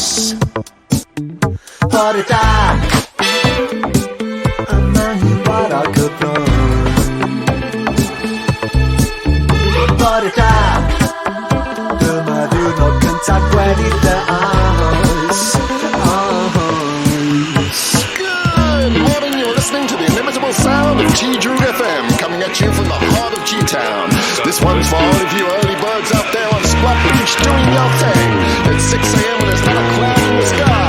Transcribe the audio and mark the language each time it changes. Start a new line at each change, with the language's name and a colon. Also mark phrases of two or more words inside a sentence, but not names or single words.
Welsh: Bore da, a mae hi'n fawr ac cyffrous. Bore da, dyma ddiwrnod cyntaf gweddill dy oes.
English: Good morning, you're listening to the inimitable sound of T-Droog FM, coming at you from the heart of G-Town. This one's for all of you early birds out there on Splat Beach doing your thing. It's 6 a.m. and there's not a cloud in the sky.